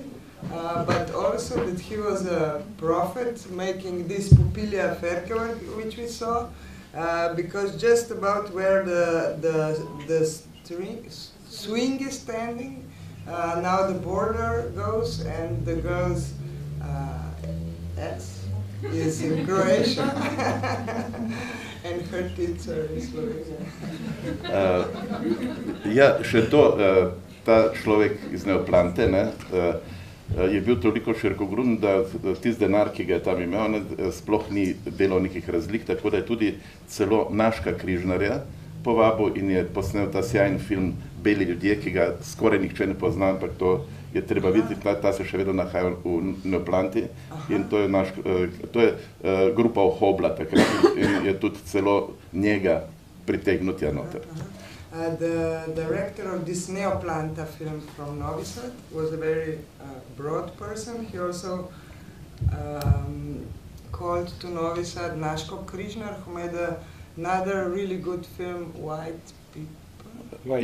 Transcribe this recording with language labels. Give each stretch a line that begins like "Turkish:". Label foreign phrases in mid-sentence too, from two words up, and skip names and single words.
English: But also that he was a prophet making this Pupilia Ferkeva, which we saw, because just about where the swing is standing, now the border goes, and the girl's ex is in Croatia, and her kids are in Slovenia.
Slovenian: Ja, še to, ta človek iz Neoplante, ne, je bil toliko širokogruden, da tisti denar, ki ga je tam imel, ne, sploh ni delal nekih razlik, tako da je tudi celo Naška Križnarja povabil in je posnel ta sjajen film Beli ljudje, ki ga skoraj nihče ne pozna, ampak to je treba videti, ta se še vedno nahaja v Neoplanti in to je grupa Ohobla takrat in je tudi celo njega pritegnutja noter.
English: The director of this Neoplanta film from Novi Sad was a very broad person. He also called to Novi Sad Naško Križnar, who made another really good film, White People.